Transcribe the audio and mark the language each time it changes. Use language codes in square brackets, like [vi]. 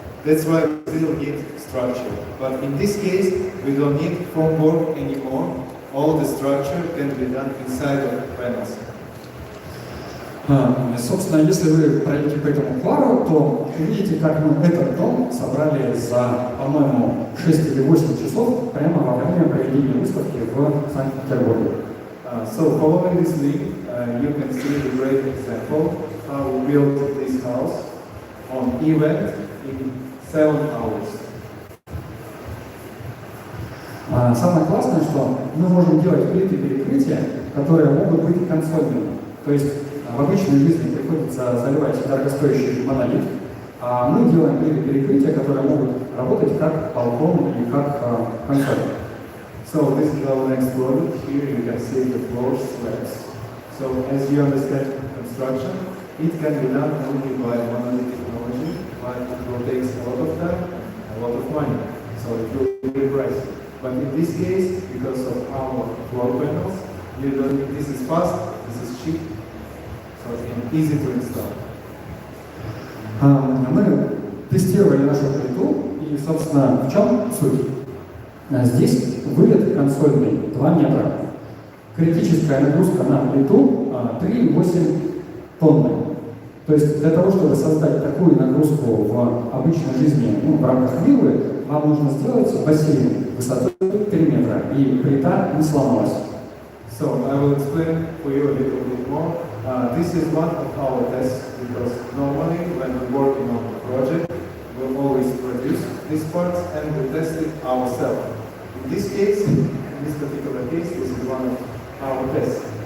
[en] That's why we still need structure. But in this case, we don't need formwork anymore. All the structure can be done inside of panels. [ru] Собственно, если вы пройдете по этому квару, то увидите, как мы этот дом собрали за, по-моему, 6 или 8 часов прямо во время проведения выставки в Санкт-Петербурге. [en] So following this link, you can see the great example how we built this house on event in 7 hours. [ru] Самое классное, что мы можем делать плиты перекрытия, которые могут быть консольными. То есть в обычной жизни приходится заливать дорогостоящий монолит, а мы делаем плиты перекрытия, которые могут работать как балкон или как консоль. [en] So this is our next product. Here you can see the floor slabs. So as you understand construction, it can be done only by monolith technology, but it will take a lot of time and a lot of money. So it will be very pricey. But in this case, because of our floor panels, you don't need, this is fast, this is cheap, so it's easy to install. [ru] Мы тестировали нашу плиту, и, собственно, в чем суть? Здесь вылет консольный 2 метра. Критическая нагрузка на плиту 3,8 тонны. То есть для того, чтобы создать такую нагрузку в обычной жизни, в рамках виллы, вам нужно сделать бассейн высотой 3 метра, и плита не сломалась. [en] So I will explain for you a little bit more. This is one of our tests because normally when we're working on a project, we'll always produce these parts and we test it ourselves. In this case, in this particular case, this is one of our tests.